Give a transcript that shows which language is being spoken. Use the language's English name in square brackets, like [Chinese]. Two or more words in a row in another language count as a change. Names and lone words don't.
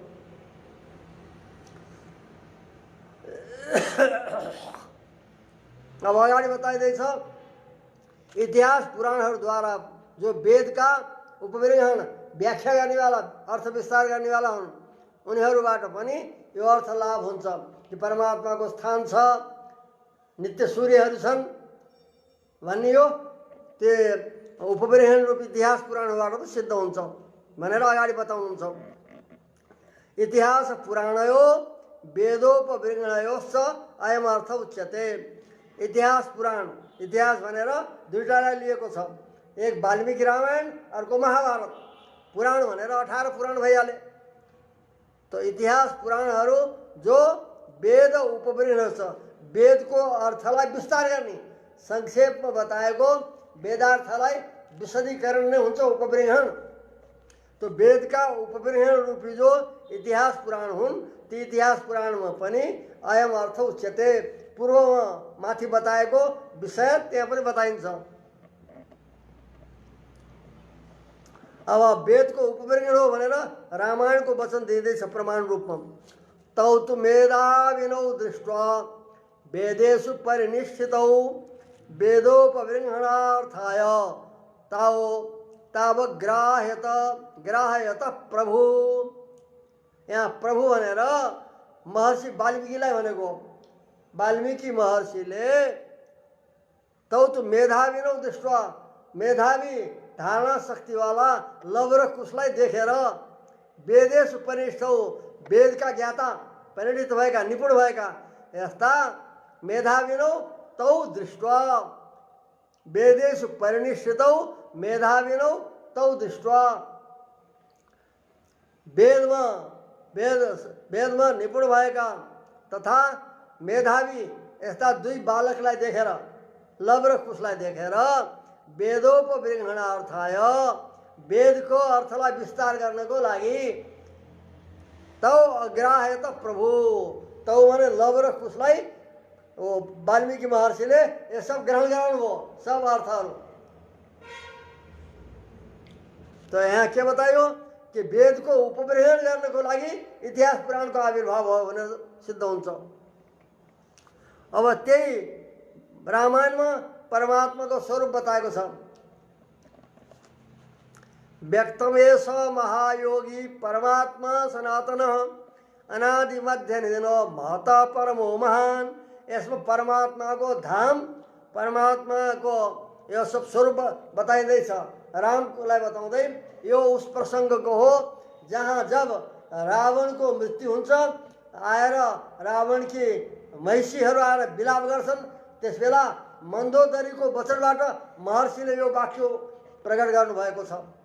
[Nepali] अब अगाडि बताइँदैछ इतिहास पुराणहरूद्वारा जो वेदका उपविरहण व्याख्या गर्नेवाला अर्थ विस्तार गर्नेवाला हुन् उनीहरूबाट पनि यो अर्थ लाभ हुन्छ कि परमात्माको स्थान छ, नित्य सूर्यहरू छन् भन्ने यो त्यो उपविरहण रूप इतिहास पुराणबाट त सिद्ध हुन्छ भनेर अगाडि बताउनुहुन्छ। [Sanskrit] इतिहास पुराणयो वेदोपविरहणयोश्च अयम अर्थ उच्यते। [Nepali] इतिहास पुराण, इतिहास भनेर दुईटालाई लिएको छ, एक वाल्मीकि रामायण अर्को महाभारत। पुराण भनेर 18 पुराण भइहाले। तो इतिहास पुराणहरू जो वेद उपविरहण छ, वेदको अर्थलाई विस्तार गर्ने संक्षेपमा बताएको वेदार्थलाई विशदीकरण नै हुन्छ उपविरहण। तो वेदका उपविरहण रूपी जो इतिहास पुराण हुन् ती इतिहास पुराणमा पनि [Sanskrit] अयम अर्थ उच्यते, [Nepali] पूर्वमा माथि बताएको विषय त्यहाँ पनि बताइन्छ। अब वेदको उपविरहण हो भनेर रामायणको वचन दिँदैछ प्रमाण रूपमा। [Sanskrit] तौ तु मेधाविनौ दृष्ट्वा वेदेषु परिनिष्ठितौ वेदोपविरहणार्थाय तावग्राह्यत प्रभु। [Nepali] यहाँ प्रभु भनेर महर्षि वाल्मीकिलाई भनेको। वाल्मीकि महर्षिले [Sanskrit] तौ तु मेधाविनौ दृष्ट्वा, [Nepali] मेधावी धारणा शक्तिवाला लव र कुशलाई देखेर [Sanskrit] वेदेषु परिनिष्ठौ, [Nepali] वेदका ज्ञाता परिणित भएका निपुण भएका यस्ता [Sanskrit] मेधाविनौ तौ दृष्ट्वा, वेदेषु परिनिष्ठितौ मेधाविनौ तौ दृष्ट्वा, [Nepali] वेदमा निपुण भएका तथा मेधावी यस्ता दुई बालकलाई देखेर, लव र कुशलाई देखेर वेदोपविरहणार्थाय, वेदको अर्थलाई विस्तार गर्नको लागि [Sanskrit] तौ अग्राह्यत प्रभु, [Nepali] तौ भने लव र कुशलाई वाल्मीकि महर्षिले [Hindi] ये सब [Nepali] ग्रहण गर्नुभयो, सब अर्थहरू। तो यहाँ के बतायो कि वेदको उपविरहण गर्नको लागि इतिहास पुराणको आविर्भाव भयो भनेर सिद्ध हुन्छ। अब त्यही रामायणमा परमात्माको स्वरूप बताएको छ। [Sanskrit] व्यक्तमेष महायोगी परमात्मा सनातनः अनादि मध्य निधनो महता परमो महान। [Nepali] यसमा परमात्माको धाम, परमात्माको यो सब स्वरूप बताइँदैछ। रामकोलाई बताउँदै यो उस प्रसङ्गको हो जहाँ जब रावणको मृत्यु हुन्छ, आएर रावणकी महिषीहरू आएर विलाप गर्छन्, त्यसबेला मन्दोदरीको वचनबाट महर्षिले यो वाक्य प्रकट गर्नुभएको छ।